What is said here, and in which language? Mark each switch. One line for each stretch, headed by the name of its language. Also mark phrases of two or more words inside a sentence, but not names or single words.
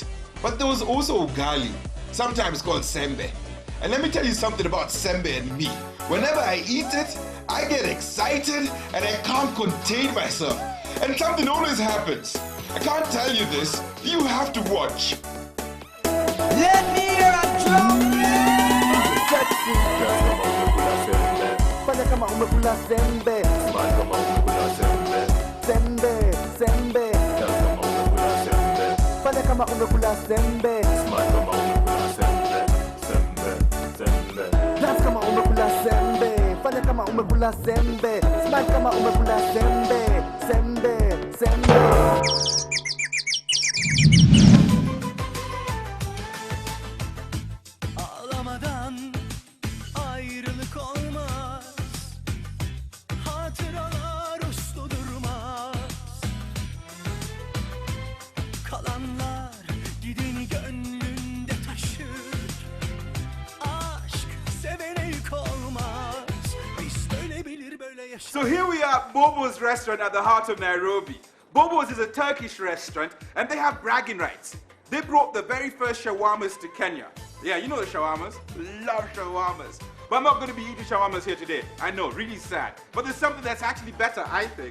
English: But there was also ugali, sometimes called sembe. And let me tell you something about sembe and me. Whenever I eat it, I get excited and I can't contain myself. And something always happens. I can't tell you this. You have to watch. Let me hear a drum.
Swahili: Fanya kama umekula sembe. Sembe, sembe. Fanya kama umekula sembe. Dance kama umekula sembe. Fanya kama umekula sembe. Smile kama umekula sembe. Sembe, sembe.
Turkish: Ağlamadan ayrılık olmaz. Hatıralar uslu durmaz. Kalanlar gideni gönlünde taşır. Aşk sevene yük olmaz. Biz böyle bilir böyle yaşar.
English: So here we are at Bobos restaurant at the heart of Nairobi. Bobos is a Turkish restaurant and they have bragging rights. They brought the very first shawarmas to Kenya. Yeah, you know the shawarmas. Love shawarmas. But I'm not going to be eating shawarmas here today. I know, really sad. But there's something that's actually better, I think.